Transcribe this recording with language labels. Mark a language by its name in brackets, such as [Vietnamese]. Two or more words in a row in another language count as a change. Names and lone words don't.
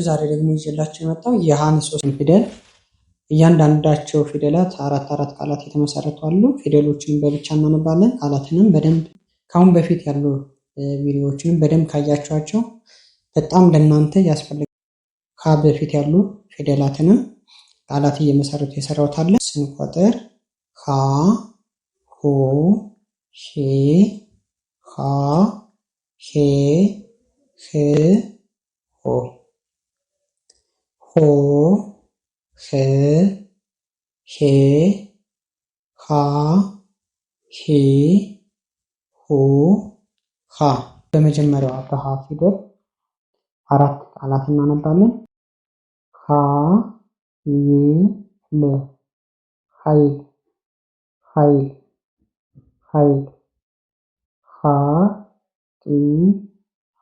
[Amharic] ዛሬ ደግሞ ይዤላችሁ የመጣው የሃን ሶስት ፊደል እያንዳንዳቸው ፊደላት አራት ቃላት የተመሰረቱ አሉ። ፊደሎችን በብቻ እናነባለን። ቃላትንም በደንብ ካሁን በፊት ያሉ ቪዲዮዎችንም በደንብ ካያችኋቸው በጣም ለእናንተ ያስፈልጋል። በፊት ያሉ ፊደላትንም ቃላት እየመሰረቱ የሰራሁት አለ። ስንቆጥር ሀ ሁ ሄ ሃ ሄ ህ ሆ ሆ ህ ሄ ሃ ሂ ሁ ሃ። በመጀመሪያዋ በሃ ፊደል አራት ቃላት እናነባለን። ሀ ይ ል ኃይል ኃይል ኃይል። ሀ ጢ ሀ